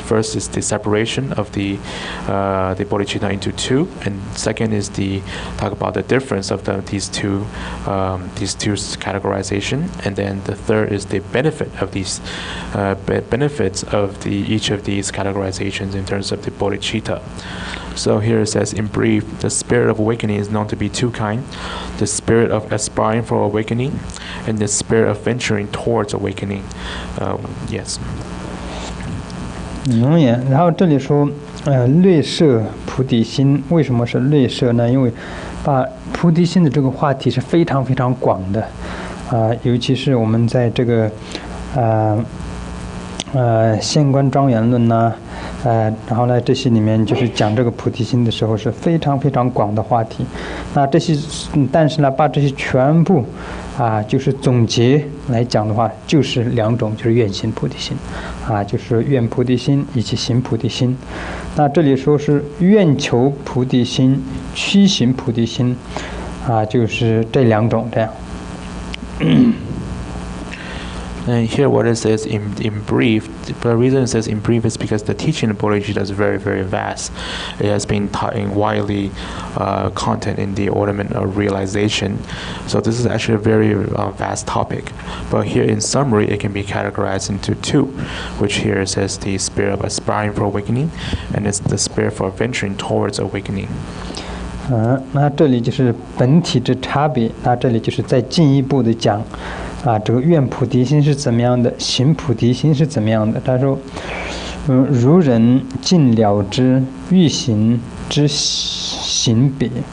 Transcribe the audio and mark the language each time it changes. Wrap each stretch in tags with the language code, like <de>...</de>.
<en>First is the separation of the bodhicitta into 2, and second is talk about the difference of these two categorization, and then the third is the benefit of these benefits of each of these categorizations in terms of the bodhicitta. So here it says, in brief, the spirit of awakening is known to be 2 kinds: the spirit of aspiring for awakening, and the spirit of venturing towards awakening. Yes.</en> <zh>然后这里说，略摄菩提心，为什么是略摄呢？因为把菩提心的这个话题是非常非常广的，尤其是我们在这个《现观庄严论》呐。然后呢，这些里面就是讲这个菩提心的时候是非常非常广的话题。那这些，但是呢，把这些全部就是总结来讲的话，就是两种，就是愿行菩提心，就是愿菩提心以及行菩提心。那这里说是愿求菩提心、趋行菩提心，就是这两种这样。</zh> <en>And here what it says in brief, the reason it says in brief is because the teaching of Bodhicitta is very, very vast. It has been taught in widely content in the ornament of realization. So this is actually a very vast topic. But here in summary, it can be categorized into two, which here it says the spirit of aspiring for awakening, and it's the spirit for venturing towards awakening.</en> <zh>那这里就是本体之差别。那这里就是再进一步的讲。这个愿菩提心是怎么样的，行菩提心是怎么样的？他说，如人尽了之，欲行之行别。</zh>